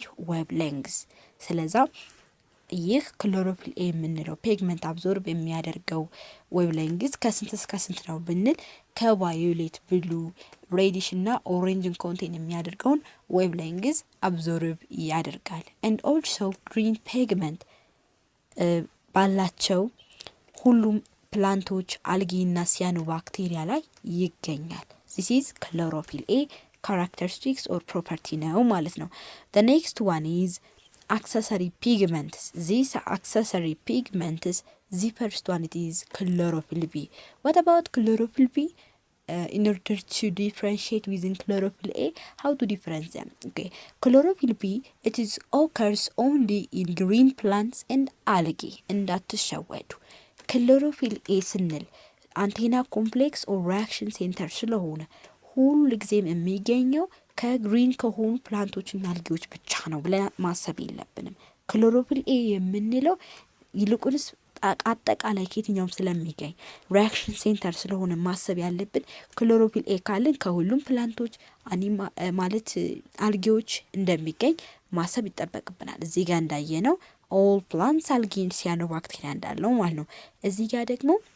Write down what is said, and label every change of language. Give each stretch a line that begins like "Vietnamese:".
Amharic: wavelengths። ስለዛ ይህ ክሎሮፊል ኤ የምንለው ፒግመንት አብዞርብ የሚያደርገው ዌቭሌንግዝ ከስንት እስከ ስንት ነው ብንል ከቫዮሌት ብሉ ሬዲሽ እና ኦሬንጅን ኮንቴን የሚያደርገውን ዌቭሌንግዝ አብዞርብ ያደርጋል።
English: and also green pigment
Amharic: ባላቸው ሁሉም ፕላንቶች አልጊ እና ሲያኖ ባክቴሪያ ላይ ይገኛል።
English: this is chlorophyll A characteristics or property
Amharic: ነው ማለት ነው።
English: the next one is accessory pigments. These accessory pigments, the first one it is chlorophyll B. What about chlorophyll B? In order to differentiate within chlorophyll A, how to differentiate them? Okay, chlorophyll B, it is occurs only in green plants and algae.
Amharic: እንዳትሸወዱ
English: chlorophyll A
Amharic: ስንል አንቴና ኮምፕሌክስ ኦር ሪያክሽን ሴንተር ስለሆነ ሁሉ ጊዜም የሚገኘው ከግሪን ከሆኑ ፕላንቶችና አልጌዎች ብቻ ነው ብለን ማሰብ የለብንም። ክሎሮፊል ኤ የምንለው ይልቁንስ አጠቃላይ ከየትኛውም ስለሚገኝ ሪያክሽን ሴንተር ስለሆነ ማሰብ ያለብን ክሎሮፊል ኤ ካልን ከሁሉም ፕላንቶች ማለት አልጌዎች እንደሚገኝ ማሰብ ይጠበቅብናል። እዚህ ጋር እንዳየነው ኦል ፕላንትስ አልጌን ሲያኖባክቴሪያ እንዳለው ማለት ነው። እዚህ ጋር ደግሞ